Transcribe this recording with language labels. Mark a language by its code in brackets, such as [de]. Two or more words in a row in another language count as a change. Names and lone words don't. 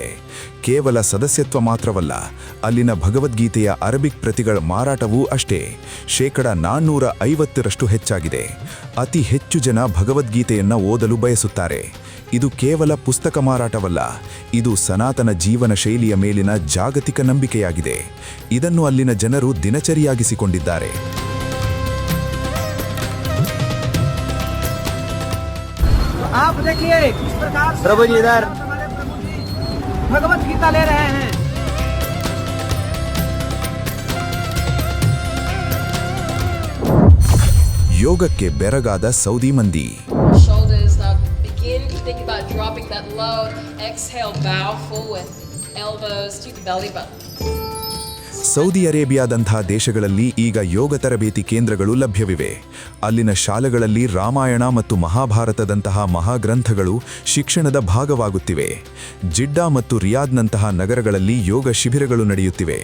[kn] ಕೇವಲ ಸದಸ್ಯತ್ವ ಮಾತ್ರವಲ್ಲ, ಅಲ್ಲಿನ ಭಗವದ್ಗೀತೆಯ ಅರಬಿಕ್ ಪ್ರತಿಗಳ ಮಾರಾಟವೂ ಅಷ್ಟೇ 450ರಷ್ಟು ಹೆಚ್ಚಾಗಿದೆ. ಅತಿ ಹೆಚ್ಚು ಜನ ಭಗವದ್ಗೀತೆಯನ್ನು ಓದಲು ಬಯಸುತ್ತಾರೆ. ಇದು ಕೇವಲ ಪುಸ್ತಕ ಮಾರಾಟವಲ್ಲ, ಇದು ಸನಾತನ ಜೀವನ ಶೈಲಿಯ ಮೇಲಿನ ಜಾಗತಿಕ ನಂಬಿಕೆಯಾಗಿದೆ. ಇದನ್ನು ಅಲ್ಲಿನ ಜನರು ದಿನಚರಿಯಾಗಿಸಿಕೊಂಡಿದ್ದಾರೆ. [hi] आप देखिए किस प्रकार से प्रभु जी इधर भगवत गीता ले रहे हैं. [kn] ಯೋಗಕ್ಕೆ ಬೆರಗಾದ ಸೌದಿ ಮಂದಿ. [en] Shoulders now begin to think about dropping that load. Exhale, bow forward. Elbows to the belly button. [kn] ಸೌದಿ ಅರೇಬಿಯಾದಂತಹ ದೇಶಗಳಲ್ಲಿ ಈಗ ಯೋಗ ತರಬೇತಿ ಕೇಂದ್ರಗಳು ಲಭ್ಯವಿವೆ. ಅಲ್ಲಿನ ಶಾಲೆಗಳಲ್ಲಿ ರಾಮಾಯಣ ಮತ್ತು ಮಹಾಭಾರತದಂತಹ ಮಹಾಗ್ರಂಥಗಳು ಶಿಕ್ಷಣದ ಭಾಗವಾಗುತ್ತಿವೆ. ಜಿಡ್ಡಾ ಮತ್ತು ರಿಯಾದ್ನಂತಹ ನಗರಗಳಲ್ಲಿ ಯೋಗ ಶಿಬಿರಗಳು ನಡೆಯುತ್ತಿವೆ.